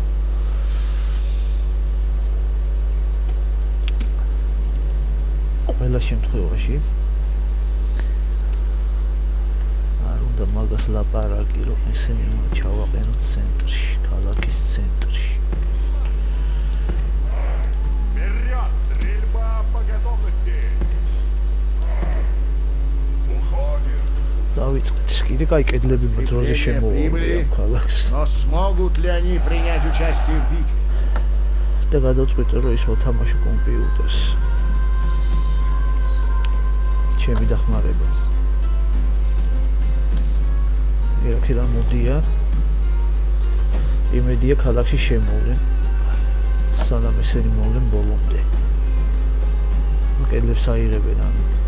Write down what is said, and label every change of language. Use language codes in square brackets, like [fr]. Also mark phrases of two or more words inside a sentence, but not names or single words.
[ka] ყველა შემთხვევაში არ უნდა მაგას ლაპარაკი რომ ესენი ჩავაყენოთ ცენტრში ქალაქის ცენტრში [ru] Вперед! Стрельба по готовности! [ka] დავიწყეთ კიდე კაი კედლები დროზე შემოვიდა ქალაქს [ru] Но смогут ли они принять участие в битве? [ka] და გადავწყვიტე რომ ის მოთამაშო კომპიუტერს ჩემი დახმარება ერქიდან მოდია იმედია ქალაქში შემოვლენ სანამ ესენი მოვლენ ბოლომდე კედლებს აიღებენ ანუ